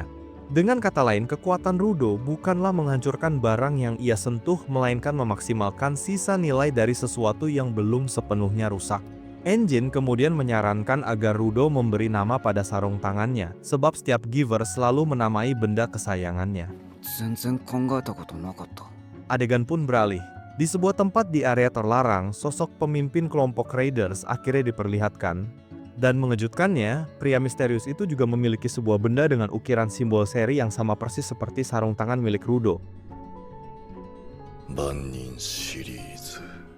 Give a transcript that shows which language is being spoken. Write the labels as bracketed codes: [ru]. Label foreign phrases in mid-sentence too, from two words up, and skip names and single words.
[id] Dengan kata lain, kekuatan Rudo bukanlah menghancurkan barang yang ia sentuh, melainkan memaksimalkan sisa nilai dari sesuatu yang belum sepenuhnya rusak. Engine kemudian menyarankan agar Rudo memberi nama pada sarung tangannya, sebab setiap giver selalu menamai benda kesayangannya. [ja] 全然考えたことなかった。 [id] Adegan pun beralih. Di sebuah tempat di area terlarang, sosok pemimpin kelompok Raiders akhirnya diperlihatkan. Dan mengejutkannya, pria misterius itu juga memiliki sebuah benda dengan ukiran simbol seri yang sama persis seperti sarung tangan milik Rudo. [ja] 万人シリーズ